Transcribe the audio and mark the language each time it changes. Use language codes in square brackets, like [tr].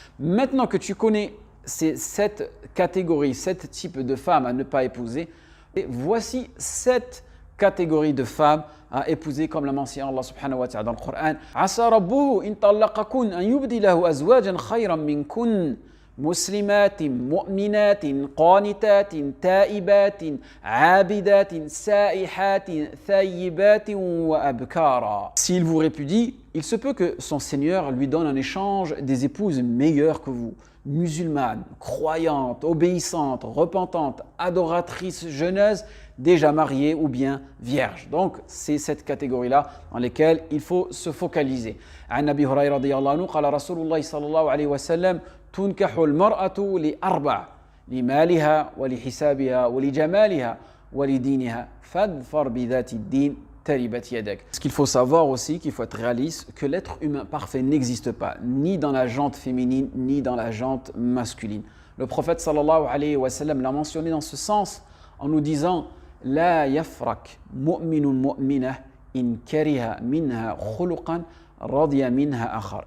[fr] Maintenant que tu connais ces 7 catégories, 7 types de femmes à ne pas épouser, et voici 7 catégories de femmes à épouser comme l'a mentionné Allah subhanahu wa ta'ala dans le Coran. [ar] Asa rabbuhu in talaqakun an yubdilahu azwajan khayran minkun مسلمات مؤمنات قانتات تائبات عابدات سائحات ثيبات وأبكارا. [fr] S'il vous répudie, il se peut que son Seigneur lui donne en échange des épouses meilleures que vous, musulmanes, croyantes, obéissantes, repentantes, adoratrices, jeuneuses, déjà mariées ou bien vierges. Donc, c'est cette catégorie-là dans laquelle il faut se focaliser. [ar] عن أبي هريرة رضي الله عنه قال رسول الله صلى الله عليه وسلم تنكح المرأة لأربع لمالها ولحسابها ولجمالها ولدينها فاظفر بذات الدين تربت يدك. [fr] Ce qu'il faut savoir aussi, qu'il faut être réaliste, que l'être humain parfait n'existe pas, ni dans la jante féminine, ni dans la jante masculine. Le prophète sallallahu alayhi wa sallam l'a mentionné dans ce sens en nous disant [ar] لا يفرق مؤمن مؤمنة إن كره منها خلقا رضي منها آخر.